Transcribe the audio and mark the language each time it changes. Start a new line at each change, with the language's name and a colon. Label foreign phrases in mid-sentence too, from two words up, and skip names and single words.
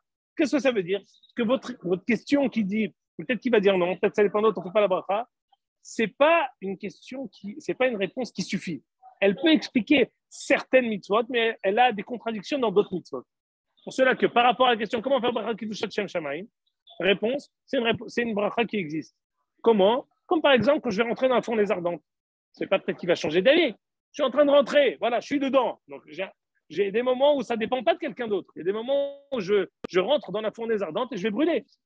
French: Qu'est-ce que ça veut dire? Que votre question qui dit, peut-être qu'il va dire non, peut-être ça dépend de l'autre, on ne fait pas la bracha, c'est pas une réponse qui suffit. Elle peut expliquer certaines mitzvot, mais elle a des contradictions dans d'autres mitzvot. Pour cela que par rapport à la question comment faire bracha
Hebrew: קדושת שם שמים,
French: réponse, c'est une bracha qui existe. Comment? Comme par exemple quand je vais rentrer dans la fournaise ardente. C'est pas peut-être qu'il va changer d'avis. Je suis en train de rentrer, voilà, je suis dedans. Donc j'ai des moments où ça ne dépend pas de quelqu'un d'autre. Il y a des moments où je rentre dans la fournaise ardente et je vais brûler.